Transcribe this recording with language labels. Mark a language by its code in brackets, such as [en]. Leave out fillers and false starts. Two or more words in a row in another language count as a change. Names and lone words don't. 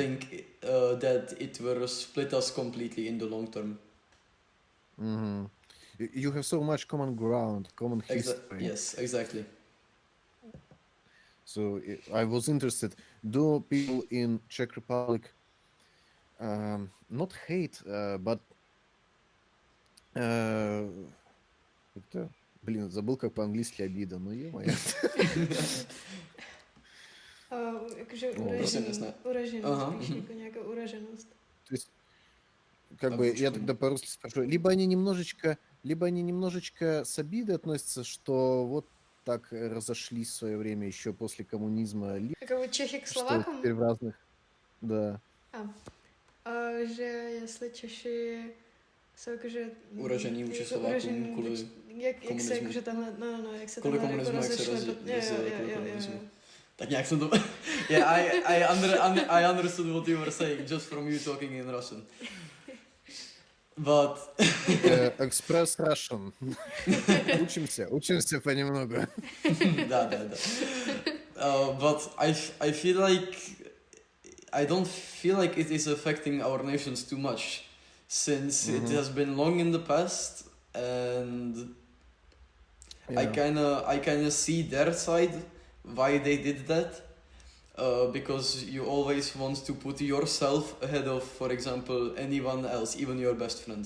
[en] think that it will split us completely in the long term. You have so much common ground, common history. Yes, exactly. So I was interested. Do people in Czech Republic not hate, but [ru] как-то, блин, забыл, как по-английски обида. Ну ё-моё. [cs] Jakože Prostě nesne. uraženost, Aha, spíš mhm. jako nějaká uraženost. [ru] То есть, как А бы, в я чём? тогда по-русски спрашиваю, либо они немножечко с обидой относятся, что вот так разошлись в свое время еще после коммунизма, либо [cs] Jako Čechy k [ru] что [cs] Slovákům? [ru] теперь в разных... Да. [cs] Že jestli Češi jsou jakože... Uražený vůči jako Slovákům uražený kvůli vůči- jak se komunismu. jakože tenhle, no, jak se Kvůli tenhle jako komunismu, jak se rozešli. rozjeli kvůli Jo. komunismu. Tak nějak jsem to... [en] Yeah, I understood what you were saying just from you talking in Russian. But... Express Russian. [ru] Учимся понемногу. Да. [en] But I feel like I don't feel like it is affecting our nations too much since it has been long in the past and I kind of see their side why they did that because you always want to put yourself ahead of, for example, anyone else, even your best friend.